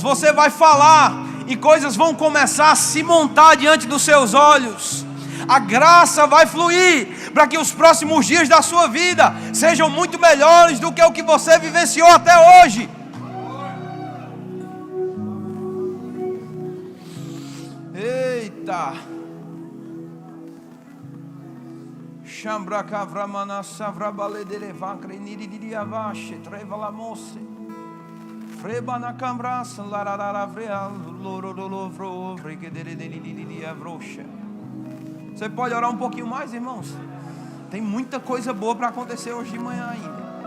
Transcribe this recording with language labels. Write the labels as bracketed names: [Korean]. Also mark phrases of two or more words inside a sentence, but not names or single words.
[Portuguese] Você vai falar e coisas vão começar a se montar diante dos seus olhos. A graça vai fluir para que os próximos dias da sua vida sejam muito melhores do que o que você vivenciou até hoje. Eita! Chambra cavramana savrabale derevacre niridiavache trevalamose. Freba na cambraça larararavreal lorolovro vrigederidiavrocha. Você pode orar um pouquinho mais, irmãos? Tem muita coisa boa para acontecer hoje de manhã ainda.